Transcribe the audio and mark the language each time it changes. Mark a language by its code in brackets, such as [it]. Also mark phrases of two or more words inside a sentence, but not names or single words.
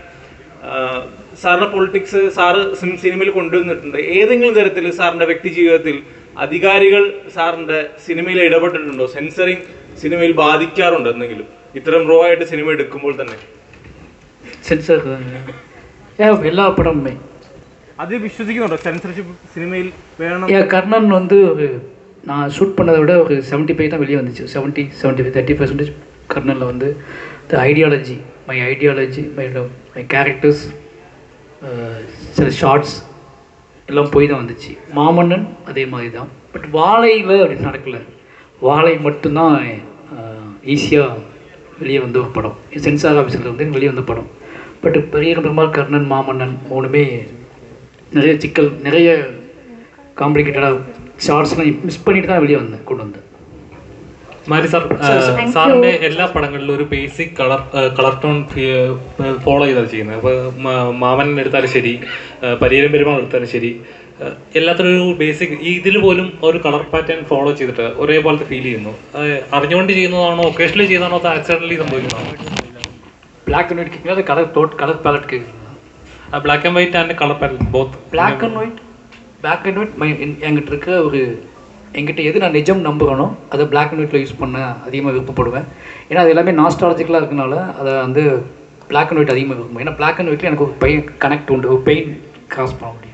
[ml] സാറിന്റെ പൊളിറ്റിക്സ് സാറ് സിനിമയിൽ കൊണ്ടുവന്നിട്ടുണ്ട്. ഏതെങ്കിലും തരത്തിൽ സാറിന്റെ വ്യക്തി ജീവിതത്തിൽ അധികാരികൾ സാറിന്റെ സിനിമയിൽ ഇടപെട്ടിട്ടുണ്ടോ? സെൻസറിങ് സിനിമയിൽ ബാധിക്കാറുണ്ടോ എന്തെങ്കിലും, ഇത്തരം റോ ആയിട്ട് സിനിമ എടുക്കുമ്പോൾ തന്നെ? [ta] സെൻസർ எல்லா படமுமே [ml] അത് വിശ്വസിക്കുന്നുണ്ടോ സെൻസർഷിപ്പ് സിനിമയിൽ വേണം? [ta] கர்ணன் நான் ஷூட் பண்ணதை விட ஒரு 75 தான் வெளியே வந்துச்சு. 70-75 30% கர்ணனில் வந்து [en] the ideology, my characters, [ta] சில ஷார்ட்ஸ் எல்லாம் போய் தான் வந்துச்சு. மாமன்னன் அதே மாதிரி தான். பட் வாழையில் அப்படி நடக்கலை. வாழை மட்டும்தான் ஈஸியாக வெளியே வந்த ஒரு படம். சென்சார் ஆஃபீஸில் வந்து வெளியே வந்த படம். பட் பெரிய பெருமாள், கர்ணன், மாமன்னன் 3மே நிறைய சிக்கல், நிறைய காம்ப்ளிகேட்டடாக ഷോർട്സ്லாம் മിസ് பண்ணிட்டு தான் வெளியே கொண்டு வந்தேன். [ml] മാരി സാർ, സാറിൻ്റെ എല്ലാ പടങ്ങളിലും ഒരു [en] basic colour tone [ml] ഫോളോ ചെയ്താണ് ചെയ്യുന്നത്. അപ്പോൾ മാമൻ എടുത്താലും ശരി, പരിയേരം പെരുമാൾ എടുത്താലും ശരി, എല്ലാത്തിനും ഒരു ബേസിക്, ഇതിൽ പോലും ഒരു [en] colour pattern [ml] ഫോളോ ചെയ്തിട്ട് ഒരേപോലത്തെ ഫീൽ ചെയ്യുന്നു. അറിഞ്ഞുകൊണ്ട് ചെയ്യുന്നതാണോ, ഒക്കേഷണലി ചെയ്യുന്നതാണോ, അത് ആക്സിഡൻ്റലി സംഭവിക്കുന്നതാണോ? [en] black and white [ml] കേൾക്കുന്നത്, [en] colour palette [ml] കേൾക്കുന്നത്. [en] black and white and colour palette both. black and white [ta] என்கிட்ட இருக்க என்கிட்ட எது நான் நிஜம் நம்புகிறனோ அதை [en] black and white [ta] யூஸ் பண்ண அதிகமாக விருப்பப்படுவேன். ஏன்னா அது எல்லாமே நாஸ்டாலஜிக்கலாக இருக்கனால அதை வந்து [en] black and white [ta] அதிகமாக விரும்புவேன். ஏன்னா [en] black and white [ta] எனக்கு ஒரு கனெக்ட் உண்டு, ஒரு பெயின் கிராஸ் பண்ண முடியும்.